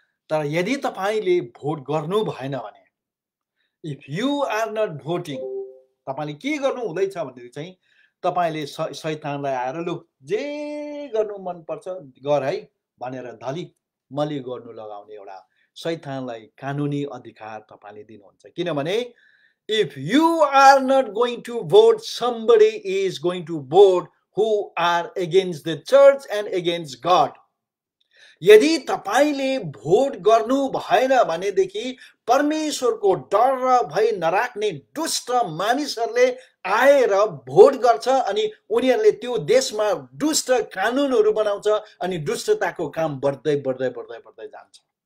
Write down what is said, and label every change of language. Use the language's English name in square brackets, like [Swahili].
[Nepali] तर यदि तपाईले भोट गर्नु भएन भने, [English] if you are not voting, [Nepali] तपाईले के गर्नु हुँदैछ भनेदेखि चाहिँ तपाईले शैतानलाई आएर लु जे गर्नु मन पर्छ गर है भनेर धली मली गर्नु लगाउने एउटा शैतानलाई कानुनी अधिकार तपाईले दिनुहुन्छ। किनभने [English] if you are not going to vote, somebody is going to vote who are against the church and against God. [Nepali] यदि तपाईले भोट गर्नु भएन भनेदेखि परमेश्वरको डर र भय नराख्ने दुष्ट मानिसहरूले आएर भोट गर्छ अनि उनीहरूले त्यो देशमा दुष्ट कानुनहरू बनाउँछ अनि दुष्टताको काम बढ्दै बढ्दै बढ्दै बढ्दै जान्छ।